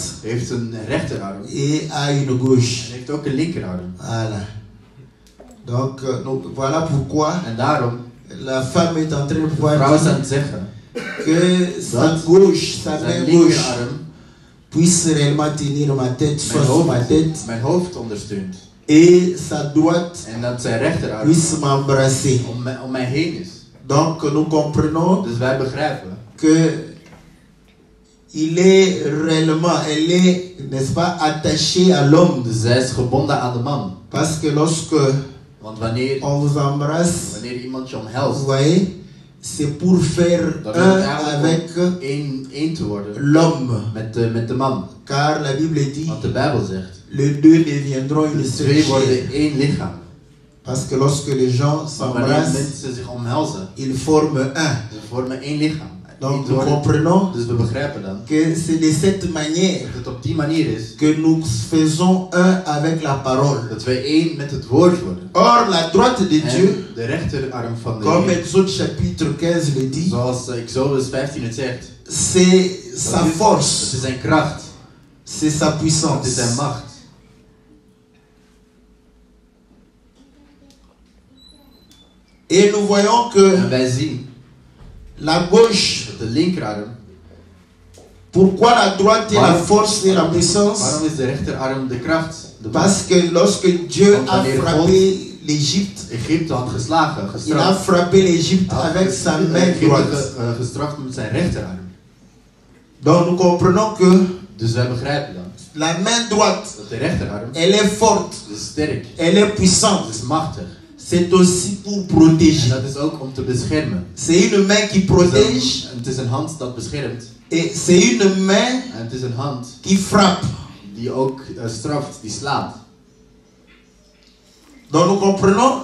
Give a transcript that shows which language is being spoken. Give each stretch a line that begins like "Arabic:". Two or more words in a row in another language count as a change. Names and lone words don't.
Dutch: heeft een rechterarm
French: et a une gauche.
Dutch: en heeft ook een linkerarm.
French: Voilà. Donc voilà pourquoi
Dutch: En daarom,
French: la femme est en train de de pouvoir
Dutch: vrouw is aan
French: dire
Dutch: het zeggen,
French: que sa gauche, sa
Dutch: zijn
French: main gauche
Dutch: linkerarm
French: puisse réellement tenir ma tête, soit sur ma tête,
Dutch: mijn hoofd ondersteunt.
French: et sa droite
Dutch: En dat zijn rechterarm
French: puisse m'embrasser.
Dutch: om mij heen is.
French: Donc nous comprenons
Dutch: Dus wij begrijpen
French: que il est réellement, elle est, n'est-ce pas, attachée à l'homme.
Dutch: dus zij is gebonden aan de man.
French: Parce que lorsque
Dutch: Want wanneer
French: on vous embrasse,
Dutch: iemand je
French: vous
Dutch: omhelst,
French: voyez, c'est pour faire
Dutch: dan
French: un
Dutch: is het
French: avec
Dutch: eigenlijk om één te worden
French: l'homme.
Dutch: met de man.
French: Car la Bible dit,
Dutch: Want de Bijbel zegt,
French: les deux deviendront une
Dutch: de
French: seule
Dutch: twee
French: chair.
Dutch: worden één lichaam.
French: Parce que lorsque les gens
Dutch: Maar wanneer
French: s'embrassent,
Dutch: mensen zich omhelzen,
French: ils forment un.
Dutch: ze vormen één lichaam.
French: Donc
Dutch: Niet
French: nous
Dutch: worden.
French: comprenons
Dutch: Dus we begrijpen dan
French: que c'est de cette manière
Dutch: dat het op die manier is
French: que nous faisons un avec la parole.
Dutch: dat wij één met het woord worden.
French: Or, la droite de Dieu,
Dutch: En de rechterarm van de
French: comme
Dutch: Heer,
French: Exode chapitre 15 le dit,
Dutch: zoals Exodus 15 het zegt,
French: c'est sa
Dutch: dat
French: force,
Dutch: is zijn kracht,
French: c'est sa
Dutch: dat is
French: puissance.
Dutch: zijn macht.
French: Et nous voyons que
Dutch: En wij zien
French: la gauche,
Dutch: dat de linkerarm,
French: pourquoi la droite est la force et la puissance?
Dutch: waarom is de rechterarm de kracht? De
French: Parce que lorsque Dieu
Dutch: Want
French: a
Dutch: wanneer
French: frappé l'Égypte,
Dutch: Egypte had geslagen,
French: il a
Dutch: gestraft.
French: frappé l'Égypte
Dutch: Hij had
French: avec sa main
Dutch: Egypte
French: droite.
Dutch: gestraft met zijn rechterarm.
French: Donc nous comprenons que
Dutch: Dus wij begrijpen dan
French: la main droite,
Dutch: dat de rechterarm
French: elle est forte,
Dutch: is sterk,
French: elle est puissante.
Dutch: is machtig.
French: C'est aussi pour
Dutch: En
French: protéger.
Dutch: dat is ook om te beschermen.
French: C'est une main qui protège
Dutch: Het is een hand dat beschermt.
French: et c'est une main
Dutch: En het is een hand
French: qui frappe.
Dutch: die ook straft, die slaat.
French: Donc nous comprenons